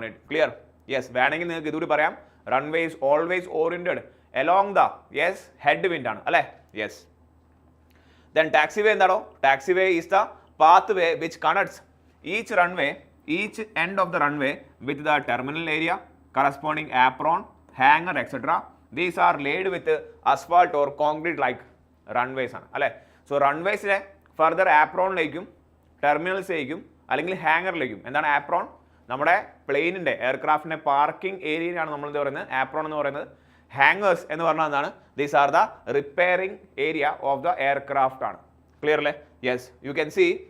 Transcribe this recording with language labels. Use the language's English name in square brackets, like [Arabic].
[English] Clear? Yes, [Malayalam] വേണമെങ്കിൽ നിങ്ങൾക്ക് ഇതുകൂടി പറയാം. [English] Runway is always oriented along the headwind [Malayalam] ആണ് അല്ലേ. [English] Then taxiway [Malayalam] എന്താണോ? [English] Taxiway is the pathway which connects each end of the runway with the terminal area, corresponding apron, hanger, etc. These are laid with asphalt or concrete like runways [Malayalam] ആണ് അല്ലേ. So റൺവേസിനെ further ആപ്രോണിലേക്കും ടെർമിനൽസിലേക്കും അല്ലെങ്കിൽ ഹാങ്ങറിലേക്കും. എന്താണ് apron? നമ്മുടെ പ്ലെയിനിൻ്റെ എയർക്രാഫ്റ്റിൻ്റെ parking ഏരിയയാണ് നമ്മൾ എന്താ പറയുന്നത് apron എന്ന് പറയുന്നത്. [English] hangers [Malayalam] എന്ന് പറഞ്ഞാൽ എന്താണ്? [English] These are the repairing area of the aircraft ആണ്. Clear അല്ലേ? You can see.